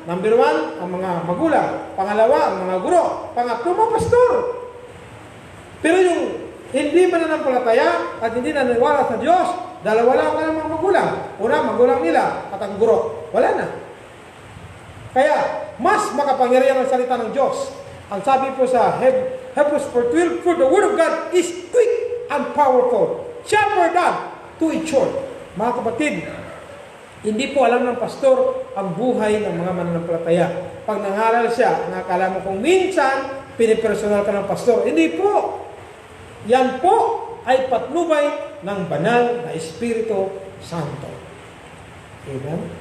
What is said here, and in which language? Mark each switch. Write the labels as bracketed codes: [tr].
[tl] Number 1, ang mga magulang. Pangalawa, ang mga guro. Pangatlo, mga pastor. Pero yung hindi mananampalataya at hindi naniniwala sa Diyos, dalawa lang ang mga magulang. Una, magulang nila at ang guro. Wala na. Kaya, mas makapangyarihan ang salita ng Diyos. Ang sabi po sa [en] Hebrews 4:12, for the word of God is quick and powerful, sharper than two-edged sword. [tl] Mga kapatid, hindi po alam ng pastor ang buhay ng mga mananampalataya. Pag nangaral siya, nakakala mo kung minsan pinipersonal ka ng pastor. Hindi po. Yan po ay patnubay ng banal na Espiritu Santo. Amen?